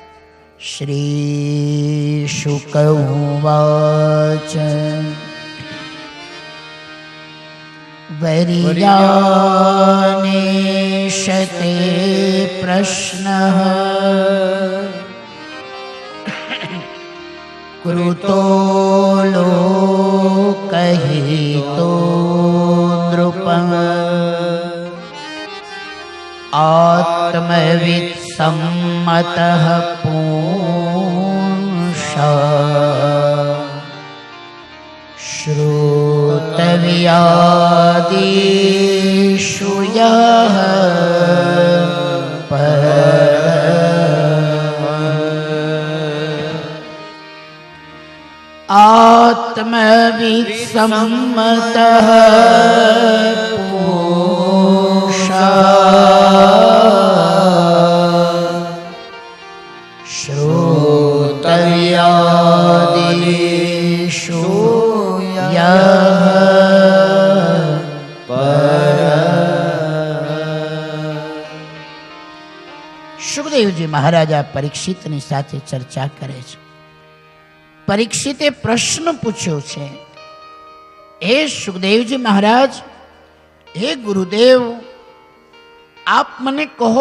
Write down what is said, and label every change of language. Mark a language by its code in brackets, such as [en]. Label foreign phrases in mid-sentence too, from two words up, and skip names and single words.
[sa] શ્રી શુક ઉવાચ વરિયાનેશતે પ્રશ્ન કૃતો લોકહિતો નૃપમ આત્મવિદ सम्मत पुंसा श्रोतव्यादिषु यः आत्मविद सम्मत श्रोतव्यादिषु यः [gu] સુખદેવજી મહારાજા પરીક્ષિતની સાથે ચર્ચા કરે છે. પરીક્ષિતે પ્રશ્ન પૂછ્યો છે, હે સુખદેવજી મહારાજ, હે ગુરુદેવ, આપ મને કહો